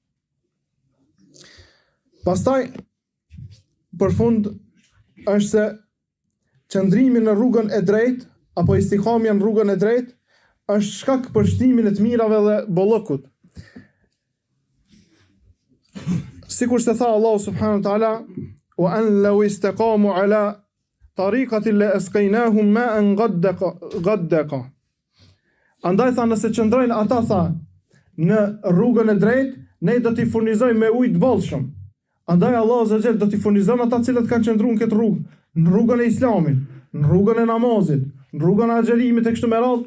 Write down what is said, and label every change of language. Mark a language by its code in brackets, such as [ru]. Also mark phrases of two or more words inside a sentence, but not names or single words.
[sq] Pastaj për fund është se qëndrimi në rrugën e drejtë apo istiqamja në rrugën e drejtë është shkak për shtimin e të mirave dhe bollokut. [ar] Sikur se tha الله سبحانه وتعالى، وأن لو استقاموا على الطريقة لأسقيناهم ماء غدقا. [sq] Andaj tha, nëse qëndrojnë ata, tha, në rrugën e drejtë, ne do t'i furnizojmë me ujë të bollshëm. Andaj [ar] الله عز وجل [sq] do t'i furnizon ata cilët kanë qëndruar në këtë rrugë, në rrugën e Islamit, në rrugën e namazit, në rrugën e agjerimit e kështu me radhë.